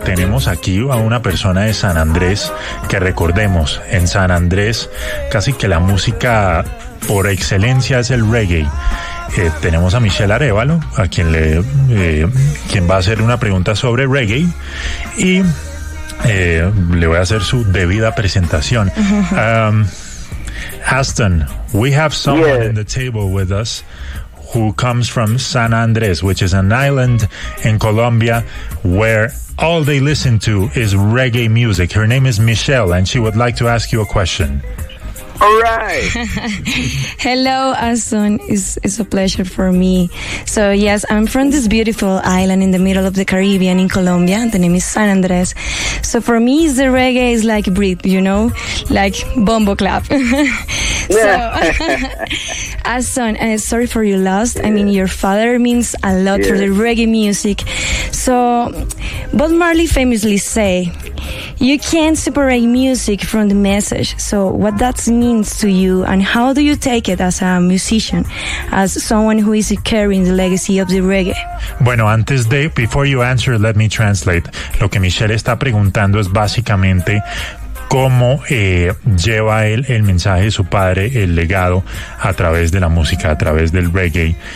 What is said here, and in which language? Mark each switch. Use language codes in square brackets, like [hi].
[es] tenemos aquí a una persona de San Andrés, que recordemos, en San Andrés casi que la música por excelencia es el reggae. Tenemos a Michelle Arévalo, a quien le quien va a hacer una pregunta sobre reggae, y le voy a hacer su debida presentación. [en] Aston, we have someone on the table with us who comes from San Andrés, which is an island in Colombia where all they listen to is reggae music. Her name is Michelle, and she would like to ask you a question. All right. Hello, Aston. It's a pleasure for me. So, yes, I'm from this beautiful island in the middle of the Caribbean in Colombia. The name is San Andrés. So, for me, the reggae is like breathe, you know, like bombo clap. Aston, sorry for your loss. Yeah. I mean, your father means a lot for the reggae music. So, Bob Marley famously say, you can't separate music from the message. So, what that means to you, and how do you take it as a musician, as someone who is carrying the legacy of the reggae? [es] Bueno, antes de, [en] before you answer, let me translate. [es] Lo que Michelle está preguntando es básicamente cómo lleva él el mensaje de su padre, el legado, a través de la música, a través del reggae.